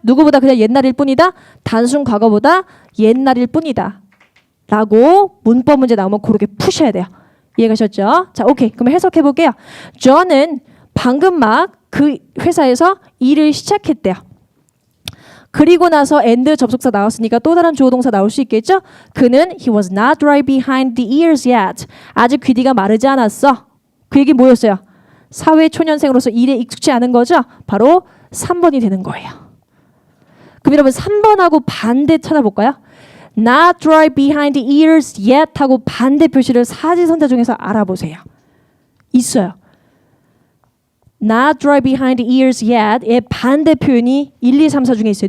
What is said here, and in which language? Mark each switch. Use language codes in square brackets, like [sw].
[ko] 누구보다 그냥 옛날일 뿐이다. 단순 과거보다 옛날일 뿐이다. 라고 문법 문제 나오면 그렇게 푸셔야 돼요. 이해 가셨죠? 자, 오케이. 그럼 해석해 볼게요. 존은 방금 막 그 회사에서 일을 시작했대요. 그리고 나서 and 접속사 나왔으니까 또 다른 주어 동사 나올 수 있겠죠? 그는 [en] he was not dry behind the ears yet. [ko] 아직 귀뒤가 마르지 않았어. 그 얘기 뭐였어요? 사회 초년생으로서 일에 익숙치 않은 거죠? 바로 3번이 되는 거예요. 그럼 여러분 3번하고 반대 찾아볼까요? [en] Not dry behind the ears yet [ko] 하고 반대 표시를 사지선자 중에서 알아보세요. 있어요. [en] Not dry behind the ears yet의 [ko] 반대 표현이 1, 2, 3, 4 중에 있어요.